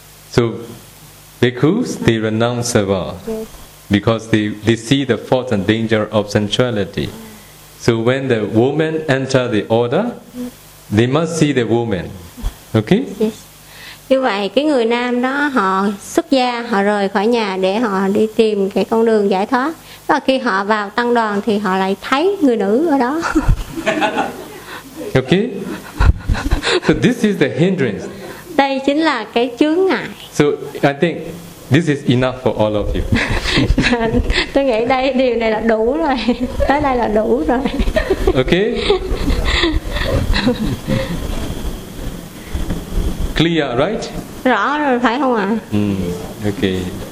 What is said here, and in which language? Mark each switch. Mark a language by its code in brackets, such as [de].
[en] So, bhikkhus, they renounce the world because they see the fault and danger of sensuality. So when the woman enter the order, they must see the woman. Okay? [vi] Như vậy, cái người nam đó họ xuất gia, họ rời khỏi nhà để họ đi tìm cái con đường giải thoát. Và khi họ vào tăng đoàn thì họ lại thấy người nữ ở đó. [en] Okay? So this is the hindrance. [vi] Đây chính là cái chướng ngại. [en] So I think this is enough for all of you. [vi] Tôi nghĩ đây điều này là đủ rồi. Tới đây là đủ rồi. [en] Okay. Clear, right? [vi] Rõ rồi phải không ạ? [en] Okay.